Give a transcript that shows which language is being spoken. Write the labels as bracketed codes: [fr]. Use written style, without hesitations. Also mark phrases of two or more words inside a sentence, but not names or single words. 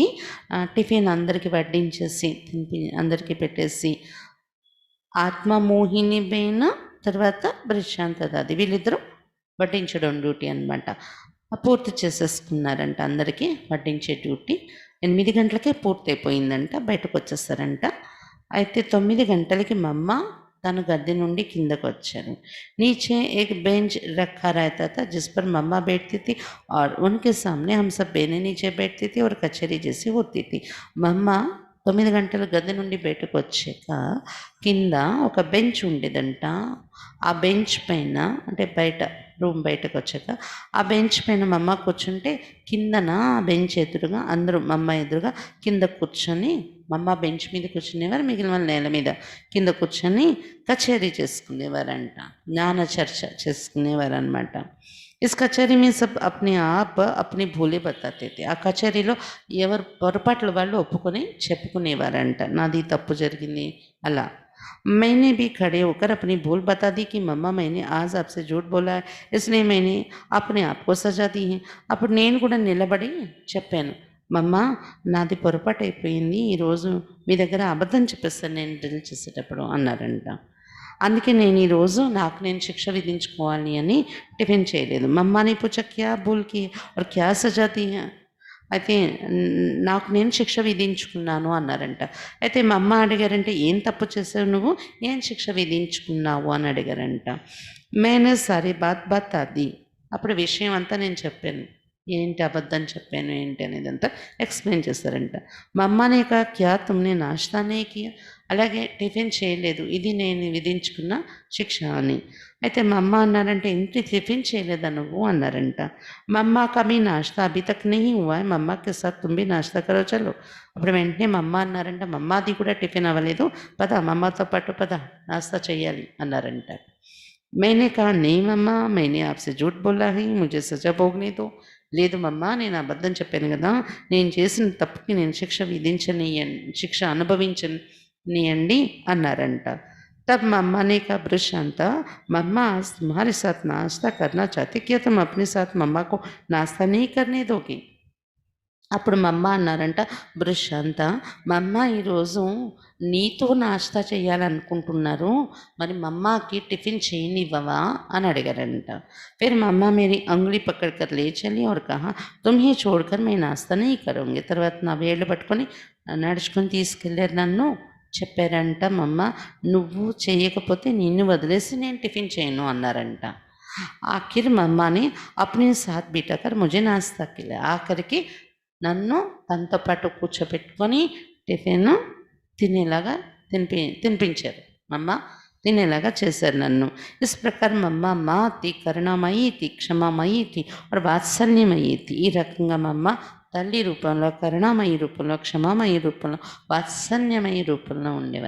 [te] టిఫిన్ అందరికీ వడ్డించేసి తినిపి అందరికీ పెట్టేసి ఆత్మమోహిని బేన్ తర్వాత ప్రశాంత దాది వీళ్ళిద్దరూ వడ్డించడం డ్యూటీ అనమాట. పూర్తి చేసేసుకున్నారంట, అందరికీ వడ్డించే డ్యూటీ 8 గంటలకే పూర్తయిపోయిందంట, బయటకు వచ్చేస్తారంట. అయితే 9 గంటలకి మమ్మ తన గద్దె నుండి కిందకు వచ్చారు. [hi] नीचे एक बेंच रखा रहता था जिस पर मम्मा बैठती थी और उनके सामने हम सब बहनें नीचे बैठती थी और कचहरी जैसी होती थी. [te] మమ్మ 9 గంటల గద్దె నుండి బయటకు వచ్చాక కింద ఒక బెంచ్ ఉండేదంట. ఆ బెంచ్ పైన అంటే బయట రూమ్ బయటకు వచ్చాక ఆ బెంచ్ పైన మమ్మ కూర్చుంటే కిందన ఆ బెంచ్ ఎదురుగా అందరూ మమ్మ ఎదురుగా కింద కూర్చొని, మమ్మ బెంచ్ మీద కూర్చునేవారు, మిగిలిన వాళ్ళు నేల మీద కింద కూర్చొని కచేరీ చేసుకునేవారంట, జ్ఞాన చర్చ చేసుకునేవారు అనమాట. [hi] इस कचहरी में सब अपने आप अपनी भूलें बताते थे. [te] ఆ కచేరీలో ఎవరు పొరపాట్లు వాళ్ళు ఒప్పుకొని చెప్పుకునేవారంట, నాది తప్పు జరిగింది అలా. [hi] मैंने भी खड़े होकर अपनी भूल बता दी कि मम्मा मैंने आज आपसे झूठ बोला है इसलिए मैंने अपने आप को सजा दी है. [te] అప్పుడు నేను కూడా నిలబడి చెప్పాను, మమ్మ నాది పొరపాటు అయిపోయింది, ఈరోజు మీ దగ్గర అబద్ధం చెప్పేస్తాను నేను డ్రిల్ చేసేటప్పుడు అన్నారంట. అందుకే నేను ఈరోజు నాకు నేను శిక్ష విధించుకోవాలి అని టిఫిన్ చేయలేదు. [hi] मम्मा ने पूछा क्या भूल की और क्या सजा दी है. [te] అయితే నాకు నేను శిక్ష విధించుకున్నాను అన్నారంట. అయితే మా అమ్మ అడిగారంటే, ఏం తప్పు చేసావు నువ్వు, ఏం శిక్ష విధించుకున్నావు అని అడిగారంట. [hi] मैंने सारी बात बता दी. [te] అప్పుడు విషయం అంతా నేను చెప్పాను, ఏంటి అబద్ధం చెప్పాను ఏంటి అనేది అంతా ఎక్స్ప్లెయిన్ చేస్తారంట. [hi] मम्मा ने कहा क्या तुमने नाश्ता नहीं किया, [te] అలాగే టిఫిన్ చేయలేదు, ఇది నేను విధించుకున్న శిక్ష అని. అయితే మా అమ్మ అన్నారంటే, ఇంటి టిఫిన్ చేయలేదా నువ్వు అన్నారంట. [hi] मम्मा का भी नाश्ता अभी तक नहीं हुआ है, मम्मा के साथ तुम भी नाश्ता करो चलो. [te] అప్పుడు వెంటనే మా అమ్మ అన్నారంట, మమ్మాది కూడా టిఫిన్ అవ్వలేదు, పద మమ్మతో పాటు పద నాస్తా చేయాలి అన్నారంట. [hi] मैंने कहा नहीं मम्मा मैंने आपसे झूठ बोला है, मुझे सजा भोगने दो. [te] లేదు మమ్మ నేను అబద్ధం చెప్పాను కదా, నేను చేసిన తప్పుకి నేను శిక్ష అనుభవించనియండి అన్నారంట. [hi] तब मम्मा ने कहा प्रशांता मम्मा आज तुम्हारे साथ नाश्ता करना चाहती, क्या तुम अपने साथ मम्मा को नाश्ता नहीं करने दोगे. [te] అప్పుడు మమ్మ అన్నారంట, ప్రశాంత మమ్మ ఈరోజు నీతో నాశ్తా చేయాలనుకుంటున్నారు, మరి మమ్మకి టిఫిన్ చేయనివ్వవా అని అడిగారంట. [hi] फिर मम्मा मेरी अंगुली पकड़कर ले चली और कहा तुम्हें छोड़कर मैं नाश्ता नहीं करूँगी. [te] తర్వాత నా వేళ్ళు పట్టుకొని నడుచుకొని తీసుకెళ్ళారు నన్ను. చెప్పారంట మమ్మ, నువ్వు చేయకపోతే నిన్ను వదిలేసి నేను టిఫిన్ చేయను అన్నారంట. [hi] आखिर मम्मा ने अपने साथ बिठाकर मुझे नाश्ता खिलाया. [te] ఆఖరికి నన్ను తనతో పాటు కూర్చోబెట్టుకొని టిఫిన్ తినేలాగా తినిపించారు. మమ్మ తినేలాగా చేశారు నన్ను. [hi] इस प्रकार मम्मा माँ थी, కరుణామయీ थी, క్షమామయీ थी और వాత్సల్యమయీ थी. [te] ఈ రకంగా మమ్మ తల్లి రూపంలో, కరుణామయి రూపంలో, క్షమామయి రూపంలో, వాత్సల్యమయి రూపంలో ఉండేవారు.